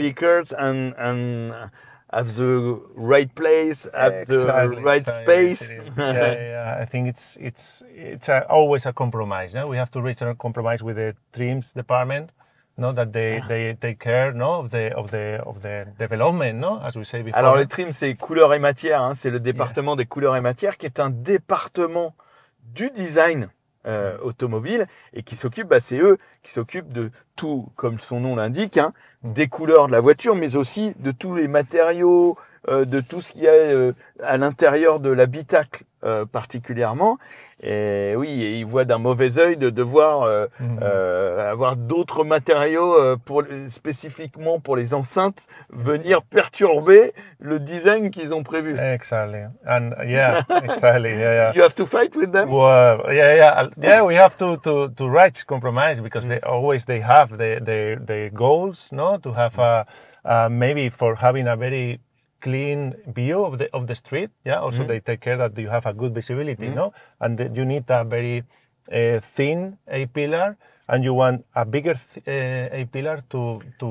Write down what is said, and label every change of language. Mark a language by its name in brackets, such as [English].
[English] speakers and have the right place, have the right space. I think it's always a compromise. We have to reach a compromise with the trims department. That they take care of the development, as we say before. [French] Alors les trims, c'est couleurs et matières, hein, c'est le département des couleurs et matières qui est un département du design automobile et qui s'occupe, c'est eux qui s'occupent de tout, comme son nom l'indique, hein, des couleurs de la voiture, mais aussi de tous les matériaux, de tout ce qu'il y a à l'intérieur de l'habitacle particulièrement. Et oui, et ils voient d'un mauvais œil de devoir avoir d'autres matériaux spécifiquement pour les enceintes venir perturber le design qu'ils ont prévu. [English] Exactly, and exactly, You have to fight with them. Well, we have to reach compromise because they have their goals, to have maybe for having a very clean view of the street. Yeah. Also, they take care that you have a good visibility. And that you need a very thin A pillar, and you want a bigger A pillar to